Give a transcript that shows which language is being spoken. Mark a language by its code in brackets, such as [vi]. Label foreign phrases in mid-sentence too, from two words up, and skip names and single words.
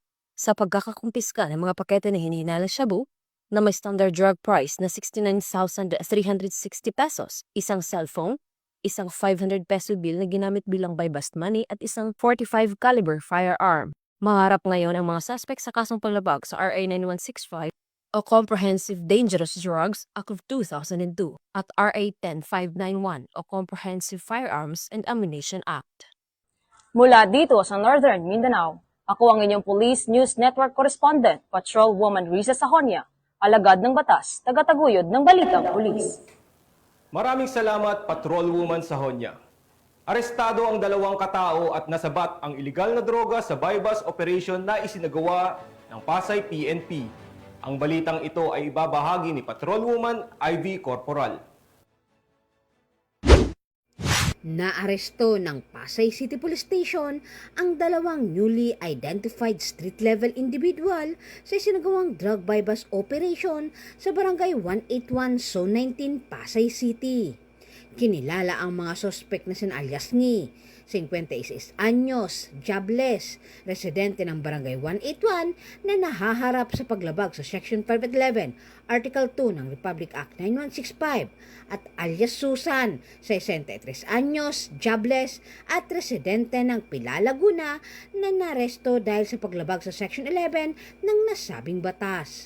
[tl] sa pagkakakumpiska ng mga pakete na hinihinalang shabu na may [en] standard drug price [tl] na 69,360 pesos, isang cellphone, isang 500 peso bill na ginamit bilang [en] bypass money [tl] at isang 45 caliber firearm. Maharap ngayon ang mga suspect sa kasong paglabag sa RA 9165 o Comprehensive Dangerous Drugs Act of 2002 at RA 10591 o Comprehensive Firearms and Ammunition Act. Mula dito sa Northern Mindanao, ako ang inyong Police News Network Correspondent, Patrolwoman Risa Sahonia, alagad ng batas, tagataguyod ng Balitang Pulis. Maraming salamat, Patrolwoman Sahonia. Arestado ang 2 katao at nasabat ang ilegal na droga sa [en] bypass operation [tl] na isinagawa ng Pasay PNP. Ang balitang ito ay ibabahagi ni Patrolwoman Ivy Corporal. Naaresto ng Pasay City Police Station ang 2 [en] newly identified street-level individual [tl] sa isinagawang [en] drug bypass operation [tl] sa Barangay 181, Zone 19, Pasay City. Kinilala ang mga sospek na sina alias Ngi, 56 anyos, jobless, residente ng Barangay 181 na nahaharap sa paglabag sa Section 511, Article 2 ng Republic Act 9165 at alias Susan, 63 anyos, jobless at residente ng Pilar, Laguna na naresto dahil sa paglabag sa Section 11 ng nasabing batas.